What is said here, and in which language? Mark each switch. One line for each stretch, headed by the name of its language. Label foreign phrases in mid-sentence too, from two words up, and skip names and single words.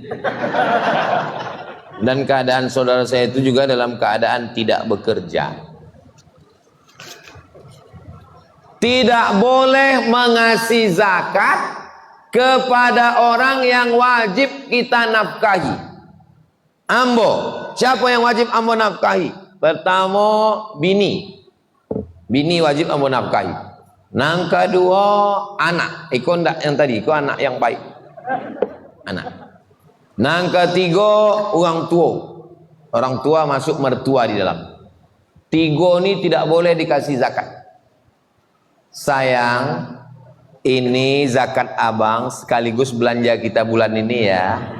Indonesian: Dan keadaan saudara saya itu juga dalam keadaan tidak bekerja. Tidak boleh mengasih zakat kepada orang yang wajib kita nafkahi. Ambo, siapa yang wajib ambo nafkahi? Pertama, bini. Bini wajib ambo nafkahi.
Minangkabau: Nang kedua, anak. Iko ndak yang tadi, iko anak yang baik. Anak. Nang ketiga, orang tua.
Indonesian: Orang tua masuk mertua di dalam. Tiga ini tidak boleh dikasih zakat. Sayang, ini zakat abang sekaligus belanja kita bulan ini ya.